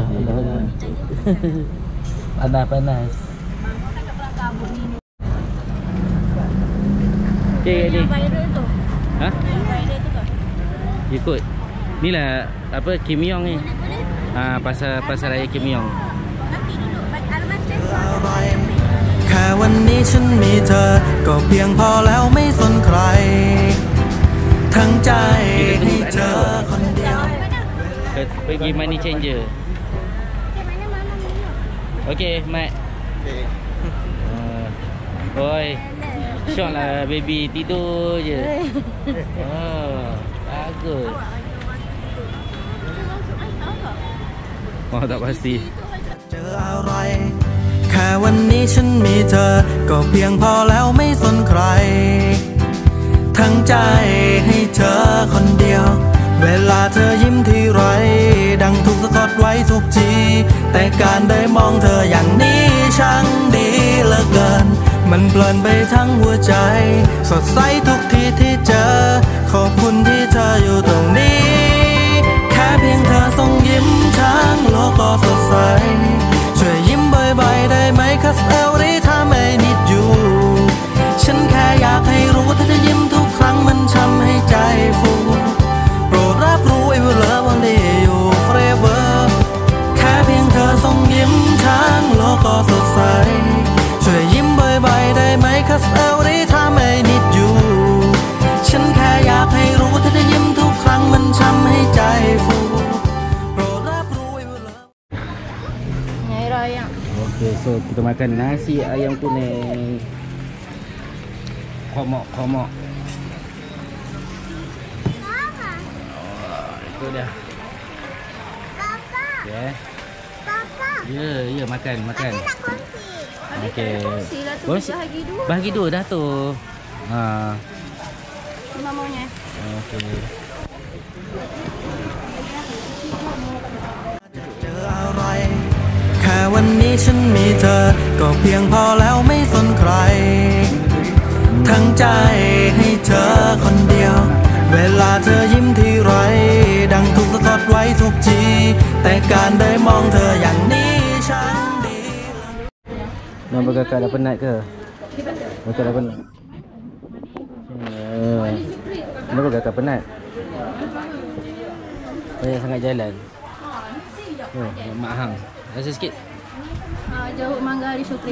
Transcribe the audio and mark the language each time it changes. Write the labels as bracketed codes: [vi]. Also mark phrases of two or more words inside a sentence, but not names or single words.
[ms] Alah. Panas. Okay, ni. Viral tu. Ha? Viral tu ke? Ikut. Ni lah apa Kim Yong ni. Pasar raya Kim Yong. Nanti duduk alamat [th] อะไรแค่วันนี้ฉันมีเธอก็เพียงพอแล้วไม่สนใครทั้งใจให้เธอคนเดียว [ms] Pergi [en] money changer. [ms] Okay, Mat. Oi. Syok lah baby tidur je. Bagus. Tak pasti. [th] เจออะไรแค่วันนี้ฉันมีเธอก็เพียงพอแล้วไม่สนใครทั้งใจให้เธอคนเดียวเวลาเธอยิ้มทีไรดังถูกสะกดไว้ทุกทีแต่การได้ม องเธออย่างนี้ช่างดีเหลือเกินมันเพลินไปทั้งหัวใจสดใสทุกทีที่เจอขอบคุณที่เธออยู่ตรงนี้ แค่เพียงเธอส่งยิ้มทั้งโลกก็สดใสช่วยยิ้มบ่อยๆได้ไหม [en] Cause every time I need [th] you ฉันแค่อยากให้รู้ถ้าได้ยิ้มทุกครั้งมันทำให้ใจฟูโปรดรับรู้ [en] I will love only you forever [th] แค่เพียงเธอส่งยิ้มทั้งโลกก็สดใสช่วยยิ้มบ่อยๆได้ไหม [en] Cause every time I need you [th] ฉันแค่อยากให้รู้ถ้าได้ยิ้มทุกครั้งมันทำให้ใจฟูโปรดรับรู้ [en] I will love [ms] Nyai Raya. Okay, so kita makan nasi ayam kuning. Komok. tu dia. Ya. Ya, makan. Nak kongsi. Okey. Kongsi lah tu. Kongsi. Bahagi dua dah tu. Ha. Ini maunya. Okey. [th] เจออะไร แค่วันนี้ฉันมีเธอ ก็เพียงพอแล้วไม่สนใคร ทั้งใจให้เธอคนเดียว เวลาเธอยิ้มทีไร ดังถูกสะกดไว้ทุกที แต่การได้มองเธออย่างนี้ฉันดี [ms] Nampak kakak dah penat ke? Kakak dah penat. Kenapa kakak penat? Banyak sangat jalan. Mak hang. Rasa sikit. Jauh Mangga di Sukri.